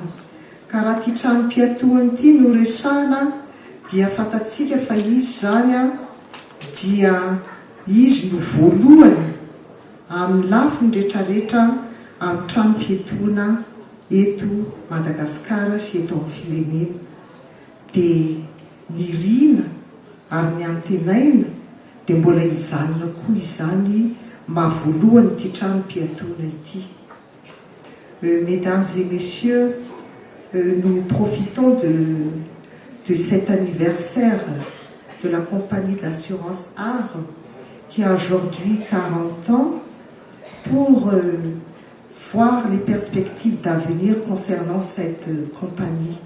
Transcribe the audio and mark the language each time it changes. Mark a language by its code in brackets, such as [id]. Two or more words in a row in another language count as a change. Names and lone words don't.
[mg] Ka raha ty trano-piatohany ity no resahana dia fantatsika fa izy zany dia izy no voalohany amin'ny lafiny rehetrarehetra amin'ny trano-piatohana eto Madagasikara sy eto amin'ny firenena. Dia ny rina ary ny antenaina dia mbola ijanona koa izany mahavoalohany ty trano-piatohana ity. [fr] Mesdames et messieurs, nous profitons de cet anniversaire de la compagnie d'assurance ARE qui a aujourd'hui 40 ans pour voir les perspectives d'avenir concernant cette compagnie.